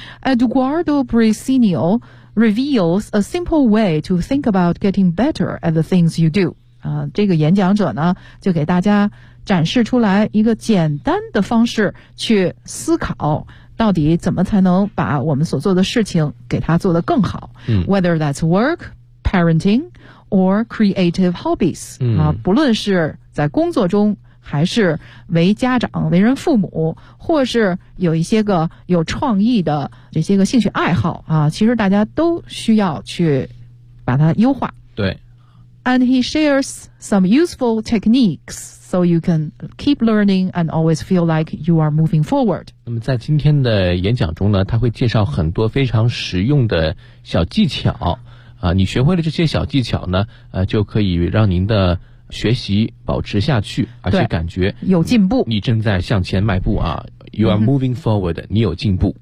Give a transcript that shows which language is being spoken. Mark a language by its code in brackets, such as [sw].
[en] Eduardo Presenio reveals a simple way to think about getting better at the things you do. [zh] 这个演讲者呢就给大家展示出来一个简单的方式去思考到底怎么才能把我们所做的事情给它做得更好。 [en] Whether that's work, parenting, or creative hobbies. [zh] 不论是在工作中还是为家长为人父母，或是有一些个有创意的这些个兴趣爱好啊，其实大家都需要去把它优化。对。 [en] And he shares some useful techniques so you can keep learning and always feel like you are moving forward. [zh] 那么在今天的演讲中呢，他会介绍很多非常实用的小技巧啊，你学会了这些小技巧呢就可以让您的学习保持下去，而且感觉有进步，你正在向前迈步啊。 [en] You are moving forward， [zh] 你有进步。